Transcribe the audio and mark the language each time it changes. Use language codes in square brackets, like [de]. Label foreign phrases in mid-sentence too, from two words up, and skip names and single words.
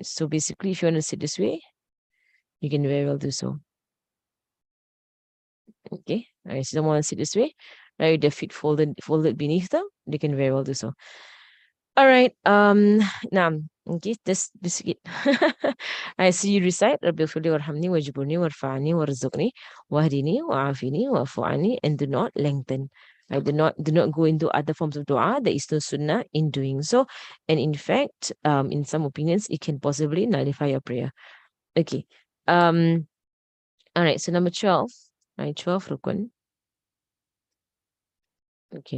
[en] So basically, if you want to sit this way, you can very well do so. Okay, right. So someone want to sit this way, right? With their feet folded beneath them, they can very well do so. All right. Naam. Okay, this it. I see you recite [ar] رب اغفر لي وارحمني واجبرني وارفعني وارزقني واهدني وعافني واعف عني, [en] and do not lengthen. I do not go into other forms of dua. There is no sunnah in doing so. And in fact, in some opinions, it can possibly nullify your prayer. Okay. All right, so number 12. Right, 12 rukun. Okay.